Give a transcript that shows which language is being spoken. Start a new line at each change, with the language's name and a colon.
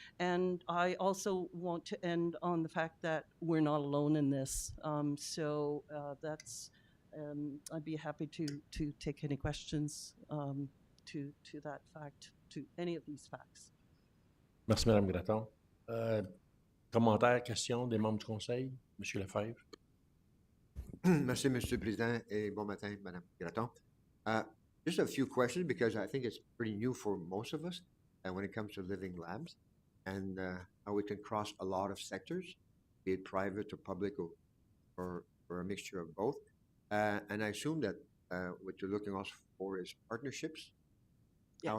English: And I also want to end on the fact that we're not alone in this. I'd be happy to take any questions to that fact, to any of these facts.
French: Merci, Mme Gratton. Commentaires, questions des membres du Conseil? M. Lefebvre. Merci, Monsieur le Président, et bon matin, Madame Gratton.
English: Just a few questions, because I think it's pretty new for most of us when it comes to living labs, and how we can cross a lot of sectors, be it private or public, or a mixture of both. And I assume that what you're looking also for is partnerships, how